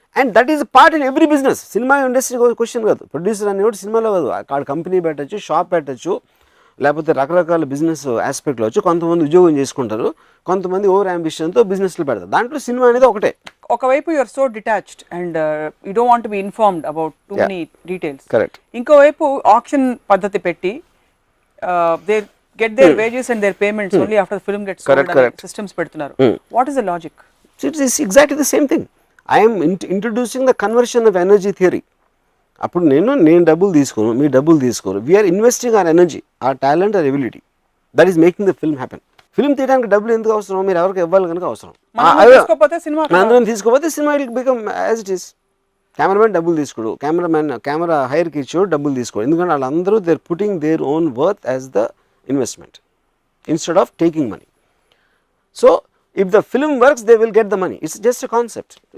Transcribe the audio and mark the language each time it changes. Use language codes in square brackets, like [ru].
[en] And that is part in every business. [te] Cinema industry question కాదు, producer అనేవాడు సినిమాలో కాదు, అక్కడ కంపెనీ పెట్టచ్చు, షాప్ పెట్టచ్చు, లేకపోతే రకరకాల బిజినెస్ ఆస్పెక్ట్లో వచ్చి కొంతమంది ఉద్యోగం చేసుకుంటారు, కొంతమంది ఓవర్ అంబిషన్తో బిజినెస్లు పెడతారు. దాంట్లో సినిమా అనేది ఒకటే. ఒకవైపు [en] You are so detached and you don't want be informed about too many details. [te] Correct. ఇంకోవైపు ఆక్షన్ పద్ధతి పెట్టి [en] they get their wages and their payments only after the film gets sold and systems [te] పెడుతున్నారు. [en] What is the logic? It is exactly the same thing. I am introducing the conversion of energy theory. [te] అప్పుడు నేను డబ్బులు తీసుకోను, మీ డబ్బులు తీసుకోరు, [en] We are investing our energy, our talent, our ability. That is making the film happen. [te] Film తీయడానికి డబ్బులు ఎందుకు అవసరం? మీరు ఎవరికి ఇవ్వాలి కనుక అవసరం. అందరం తీసుకోకపోతే [en] Cinema will become as it is. [te] Cameraman డబ్బులు తీసుకోడు, కెమెరా హైర్కి ఇచ్చాడు డబ్బులు తీసుకోడు, ఎందుకంటే వాళ్ళందరూ [en] They are putting their own worth as the investment instead of taking money. So if the film works, they will get the money. It's just a concept.